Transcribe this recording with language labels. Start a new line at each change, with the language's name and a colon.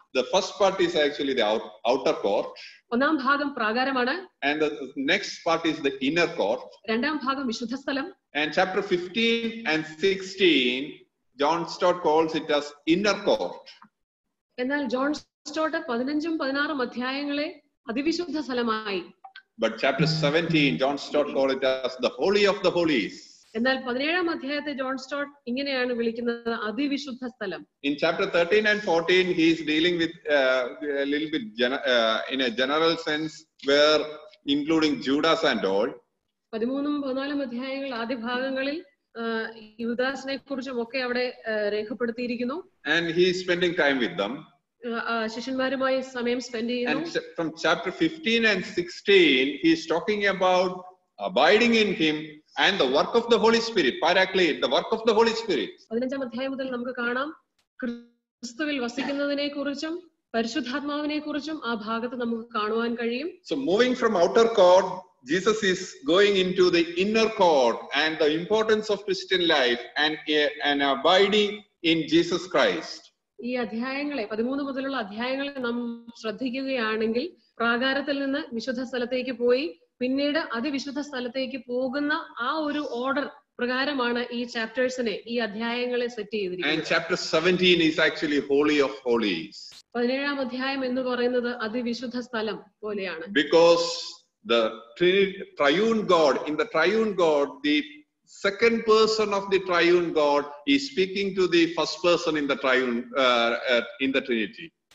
English: The first part is actually the outer court.
Malayalam: ഒന്നാം ഭാഗം പ്രാകാരമാണ്.
English: And the next part is the inner court.
Malayalam: രണ്ടാം ഭാഗം വിശുദ്ധ സ്ഥലം.
English: And chapter 15 and 16, John Stott calls it as inner court.
Malayalam: എന്നാൽ John സ്റ്റോട്ട് 15-ഉം 16-ഉം അധ്യായങ്ങളെ അതിവിശുദ്ധ സ്ഥലമായി.
English: But chapter 17, John Stott called it as the holy of the holies.
Malayalam: എന്നാൽ 17-ാം അധ്യായത്തെ John സ്റ്റോട്ട് ഇങ്ങനെയാണ് വിളിക്കുന്നത്, അതിവിശുദ്ധ സ്ഥലം.
English: In chapter 13 and 14, he is dealing with a little bit in a general sense, where including Judas and all.
Malayalam: 13-ഉം 14-ഉം അധ്യായങ്ങൾ ആദ്യ ഭാഗങ്ങളിൽ യൂദാസിനെ കുറിച്ചും ഒക്കെ അവിടെ രേഖപ്പെടുത്തിയിരിക്കുന്നു.
English: And he is spending time with them.
Malayalam: ശിഷ്യന്മാരുമായി സമയം സ്പെൻഡ് ചെയ്യുന്നു.
English: And from chapter 15 and 16, he is talking about abiding in him and the work of the Holy Spirit, Paraclete, the work of the Holy Spirit.
Malayalam: 15-ാം അധ്യായം മുതൽ നമുക്ക് കാണാം ക്രിസ്തുവിൽ വസിക്കുന്നതിനെ കുറിച്ചും പരിശുദ്ധാത്മാവിനെ കുറിച്ചും ആ ഭാഗത്ത് നമുക്ക് കാണുവാൻ കഴിയും.
English: So moving from outer court, Jesus is going into the inner court and the importance of Christian life and abiding in Jesus Christ.
Malayalam: ഈ അധ്യായങ്ങളെ 13 മുതലുള്ള അധ്യായങ്ങളെ നാം ശ്രദ്ധിക്കുകയാണെങ്കിൽ പ്രാകാരത്തിൽ നിന്ന് വിശുദ്ധ സ്ഥലത്തേക്ക് പോയി പിന്നീട് അതിവിശുദ്ധ സ്ഥലത്തേക്ക് പോകുന്ന ആ ഒരു ഓർഡർ പ്രകാരമാണ് ഈ ചാപ്റ്റേഴ്സിനെ, ഈ അധ്യായങ്ങളെ സെറ്റ് ചെയ്തിരിക്കുന്നത്.
English: And chapter 17 is actually holy of holies.
Malayalam: 17-ാം അധ്യായം എന്ന് പറയുന്നത് അതിവിശുദ്ധ സ്ഥലം പോലെയാണ്.
English: Because the triune God, in the triune God, second person of the triune God is speaking to the first person in the triune in the Trinity.